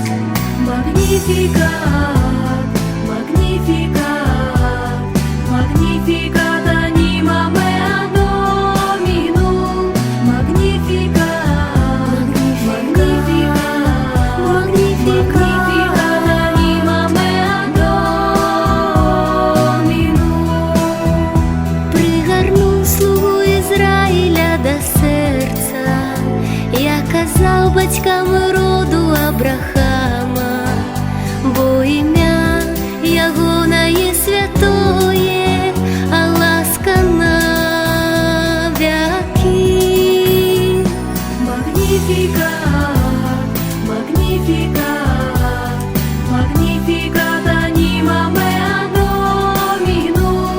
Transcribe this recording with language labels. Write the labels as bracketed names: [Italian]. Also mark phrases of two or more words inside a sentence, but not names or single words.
[Latin] Magnificat, Magnificat, Magnificat anima mea Dominum. Magnificat, Magnificat, Magnificat anima mea Dominum. [Ukrainian] Пригорнув слугу Ізраїля до серця, я казав батькам роду Абрахама, бо ім'я Його нає святое, а ласка навіки. [Latin] Magnificat, Magnificat, Magnificat anima mea Dominum.